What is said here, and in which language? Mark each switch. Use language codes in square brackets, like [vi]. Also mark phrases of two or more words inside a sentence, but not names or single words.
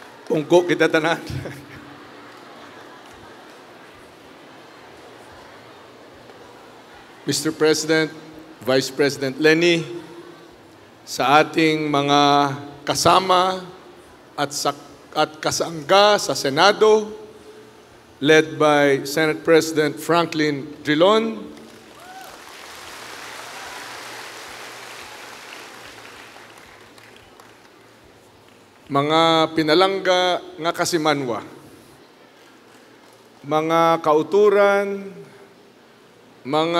[hil] Pungko kita tanan. [tl] Mr. President, Vice President Lenny, sa ating mga kasama at kasangga sa Senado, [en] led by Senate President Franklin Drilon, [hil] mga pinalangga nga kasimanwa, mga kauturan, mga